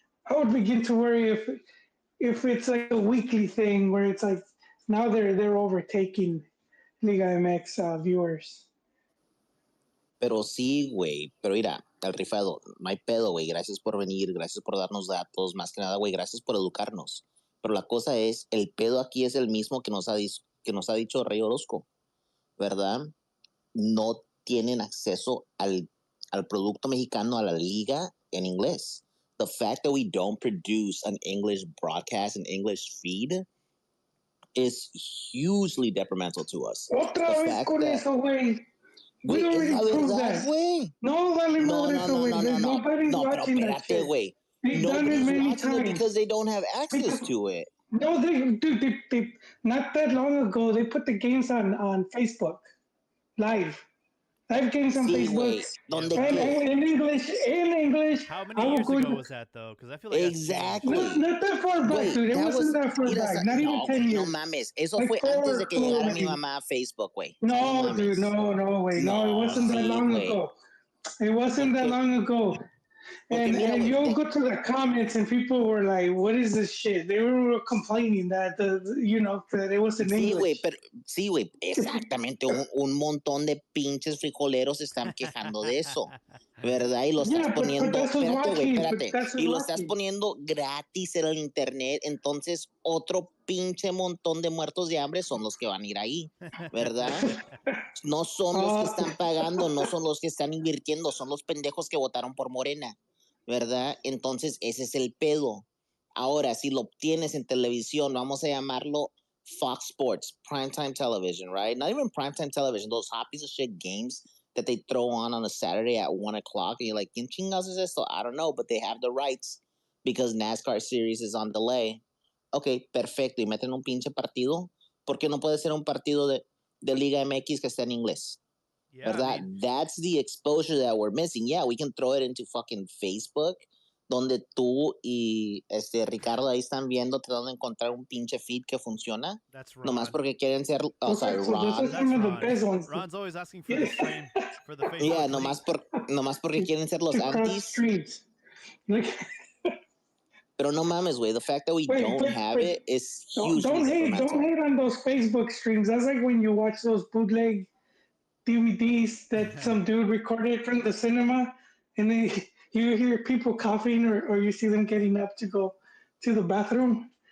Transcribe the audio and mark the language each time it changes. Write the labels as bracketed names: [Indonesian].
[English] I would begin to worry if it's like a weekly thing where it's like now they're overtaking Liga MX viewers. [Spanish] Pero sí, güey. Pero mira, el rifado, no hay pedo, güey. Gracias por venir, gracias por darnos datos. Más que nada, güey, gracias por educarnos. Pero la cosa es, el pedo aquí es el mismo que nos ha dicho Rey Orozco, ¿verdad? No tienen acceso al producto mexicano, a la liga en inglés. [English] The fact that we don't produce an English broadcast, an English feed, is hugely detrimental to us. [Spanish] Otra vez con eso, güey. [English] We already proved that. [Spanish] Wey. No, vale madre eso, güey. [English] Nobody's watching that shit. [Spanish] Wey. [English] They've done it many times. Because they don't have access to it. No, they not that long ago, they put the games on Facebook, live games on Facebook. And in English. How many years ago was that, though? Because I feel like exactly. Not that far back, dude. It wasn't that far back. Not even 10 years. [Spanish] No mames. Eso fue antes de que llegara mi mamá a Facebook, güey. [English] No, dude. No, way. No, it wasn't that long ago. It wasn't that long ago. And you'll go to the comments and people were like, "What is this shit?" They were complaining that that it was in English. [Spanish] Sí, güey, exactamente. Un montón de pinches frijoleros están quejando de eso, ¿verdad? Y lo estás poniendo, espérate. Y lo estás poniendo gratis en el internet, entonces otro pinche montón de muertos de hambre son los que van a ir ahí, ¿verdad? No son los que están pagando, no son los que están invirtiendo, son los pendejos que votaron por Morena, ¿verdad? Entonces ese es el pedo. Ahora, si lo obtienes en televisión, vamos a llamarlo Fox Sports, [English] primetime television, right? Not even primetime television, those hot piece of shit games that they throw on a Saturday at 1 o'clock, and you're like, [Spanish] ¿quién chingados es esto? [English] I don't know, but they have the rights because NASCAR series is on delay. [Spanish] Ok, perfecto, y meten un pinche partido. ¿Por qué no puede ser un partido de Liga MX que está en inglés? [English] Yeah, [Spanish] ¿verdad? [English] That's the exposure that we're missing. Yeah, we can throw it into fucking Facebook, [Spanish] donde tú y Ricardo ahí están viendo, tratando de encontrar un pinche feed que funciona. [English] That's Ron. [Spanish] Nomás porque quieren ser... [English] Sorry, Ron. That's Ron. Ron's always asking for the stream, for the Facebook. [Spanish] Yeah, nomás porque quieren ser los antis. Pero no mames, güey. [English] The fact that we don't have it is huge. Don't hate on those Facebook streams. That's like when you watch those bootleg DVDs that some dude recorded from the cinema, and then you hear people coughing or you see them getting up to go to the bathroom.